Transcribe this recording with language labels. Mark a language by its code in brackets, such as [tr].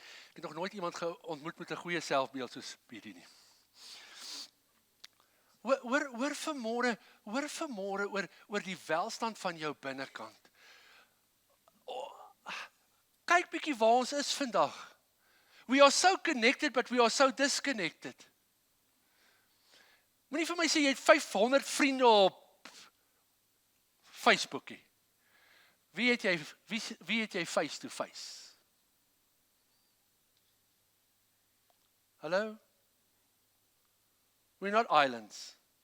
[af] Ek het nog nooit iemand ontmoet met 'n goeie selfbeeld soos Piedi nie. Hoor vanmôre oor die welstand van jou binnekant. Kyk bietjie waar ons is vandag. [en] We are so connected, but we are so disconnected. [af] Moenie vir my sê jy het 500 vriende op Facebookie. Wie het jy [en] face to face? Hallo? We're not islands.